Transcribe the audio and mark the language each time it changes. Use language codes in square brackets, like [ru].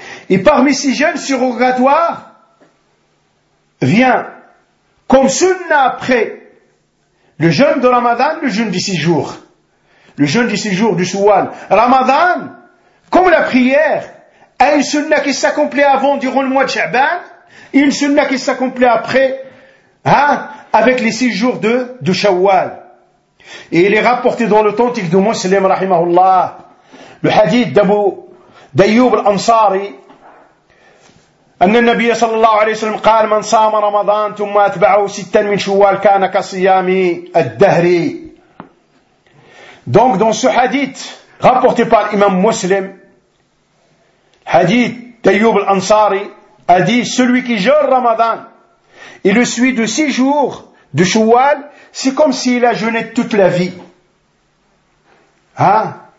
[fr] Et parmi ces jeûnes surrogatoires vient comme sunna après le jeûne de Ramadan, le jeûne du séjour, le jeûne du séjour du Shawwal. Ramadan, comme la prière, a une sunna qui s'accomplit avant durant le mois de Sha'ban et une sunna qui s'accomplit après, hein, avec les 6 jours de Shawwal. Et il est rapporté dans l'authentique de Muslim, rahimahullah, le hadith d'Abu Dayyub al-Ansari, [ar] أن النبي صلى الله عليه وسلم قال من صام رمضان ثم أتبعه ستا من شوال كان كصيام الدهر. [fr] Donc dans ce hadith rapporté par l'imam Muslim, hadith d'Ayyub al-Ansari, a dit celui qui jeûne Ramadan et le suit de 6 jours de Shawwal, c'est comme s'il a jeûné toute la vie. Hein?